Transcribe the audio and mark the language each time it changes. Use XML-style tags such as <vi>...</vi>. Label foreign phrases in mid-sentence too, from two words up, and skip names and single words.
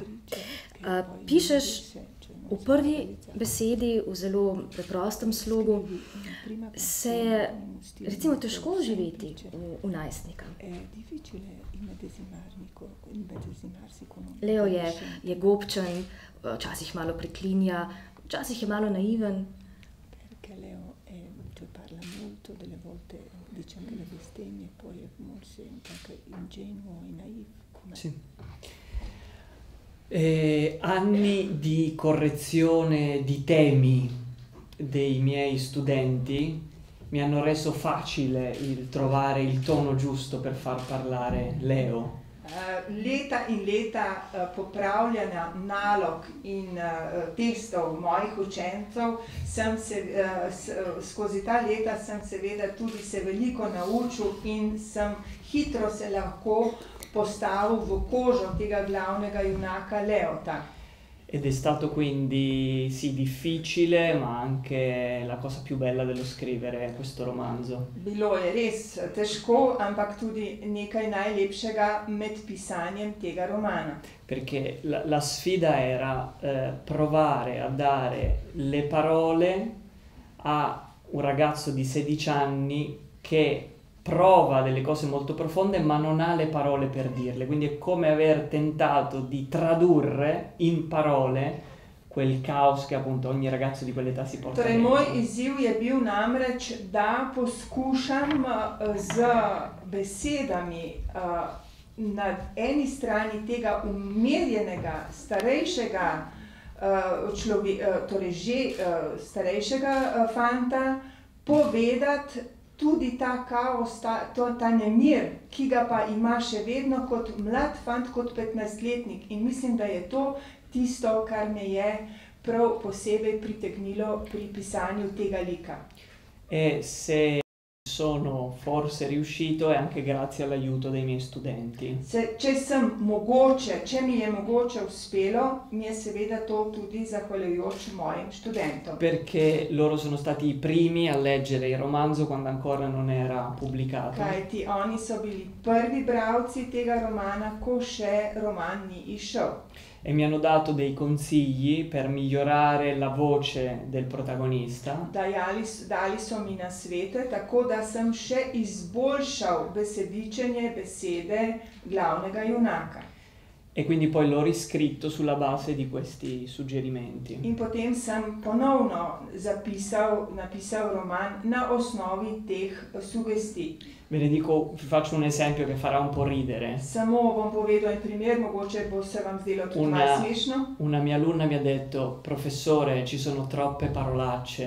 <sl>Pišeš v prvi besedi, v zelo preprostem slogu, se je recimo težko živeti v najstnika. Leo je gobčen, včasih malo preklinja, včasih je malo naiven.</sl> <it>Sì. Anni di correzione di temi dei miei studenti mi hanno reso facile il trovare il tono giusto per far parlare Leo.</it> <sl>Leta in leta popravljanja nalog in testov mojih učencev, skozi ta leta sem seveda tudi se veliko naučil in sem hitro se lahko postavil v kožo tega glavnega junaka Leota.</sl> <it>Ed è stato quindi sì difficile, ma anche la cosa più bella dello scrivere questo romanzo.</it> <sl>Bilo je res težko, ampak tudi nekaj najlepšega med pisanjem tega romana.</sl> <it>Perché la sfida era provare a dare le parole a un ragazzo di 16 anni che prova delle cose molto profonde ma non ha le parole per dirle, quindi è come aver tentato di tradurre in parole quel caos che appunto ogni ragazzo di quell'età si porta</it> <sl>Torej,</sl> <it>dentro.</it> <sl>moj izziv je bil namreč, da poskušam z besedami na eni strani tega umirjenega, starejšega torej že starejšega fanta povedati tudi ta kaos, ta nemir, ki ga pa ima še vedno kot mlad fant, kot 15-letnik. In mislim, da je to tisto, kar me je prav posebej pritegnilo pri pisanju tega lika.</sl> <it>E se sono forse riuscito è anche grazie all'aiuto dei miei studenti.</it> <sl>Če mi je mogoče uspelo, mi je seveda to tudi zahvaljujoč mojim študentom.</sl> <it>Perché loro sono stati i primi a leggere il romanzo quando ancora non era pubblicato.</it> <sl>Kajti oni so bili prvi bralci tega romana, ko še roman ni izšel.</sl> <it>E mi hanno dato dei consigli per migliorare la voce del protagonista.</it> <sl>Dali so mi nasvete, tako da sem še izboljšal besedičenje besede glavnega junaka.</sl> <it>E quindi poi l'ho riscritto sulla base di questi suggerimenti.</it> <sl>In potem sem ponovno napisal roman na osnovi teh sugestij.</sl> <it>Ve ne dico, vi faccio un esempio che farà un po' ridere.</it> <sl>Samo bom povedal in primer, mogoče se vam zdelo tudi malo smešno.</sl> <it>Una mia alunna mi ha detto: professore, ci sono troppe parolacce.</it>